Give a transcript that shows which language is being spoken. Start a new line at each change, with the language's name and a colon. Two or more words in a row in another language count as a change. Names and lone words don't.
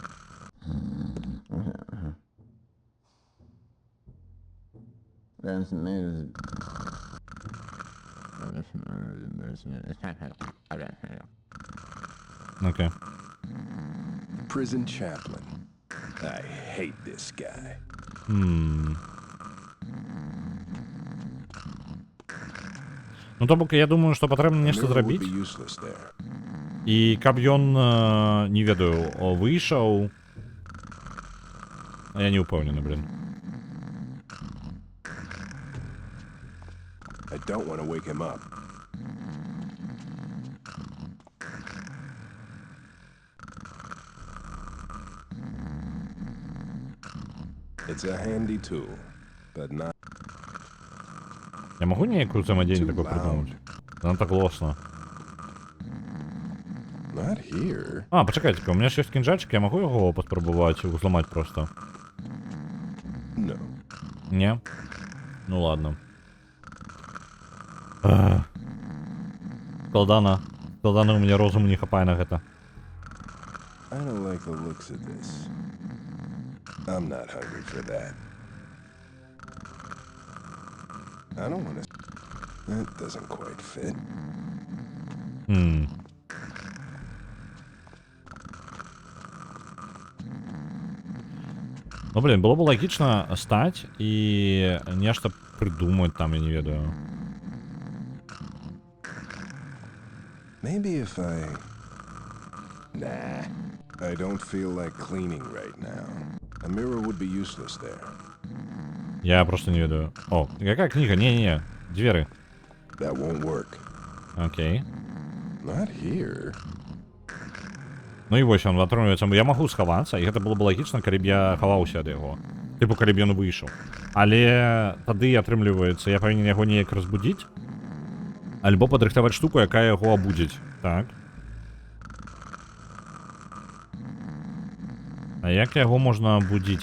Belarusian: Окей.
English: Prison chaplain. I hate this guy.
Belarusian: Ну, то бок, я думаю, што патрэбна нешта
English: Mirror would
Belarusian: зрабіць.
English: be useless there.
Belarusian: І каб ён, не ведаю, выйшаў... Я не ўпэўнены, блин.
English: I don't want to wake him up. It's a handy tool, but not
Russian: Я могу нейкую взаимодействие такое
English: Too loud.
Russian: придумать? Нам так голосно.
English: not here.
Russian: А, почекайте-ка, у меня ж есть кинжальчик, я могу его поспробовать взломать просто?
English: No.
Russian: Не? Ну ладно.
Belarusian: Складана
Russian: у меня
Belarusian: розуму не хапае на гэта.
English: I don't like the looks of this. I'm not hungry for that. I don't want to... That doesn't quite fit.
Russian: Ну, блин, было бы логично стать и нечто придумать там,
Belarusian: я не ведаю.
English: Maybe if I... Nah. I don't feel like cleaning right now. A mirror would be useless there.
Belarusian: Я просто не ведаю.
Russian: О, какая книга? Не-не-не. Двери.
English: That won't work.
Belarusian: Окей.
English: Not here.
Belarusian: Ну і вось ён атрымліваецца, я магу схавацца, і гэта было б лагічна, калі б я хаваўся ад яго. Тыпу, калі б ён выйшаў. Але тады, атрымліваецца, я павінен яго неяк разбудзіць, альбо падрыхтаваць штуку, якая яго абудзіць. Так. А як яго можна абудзіць?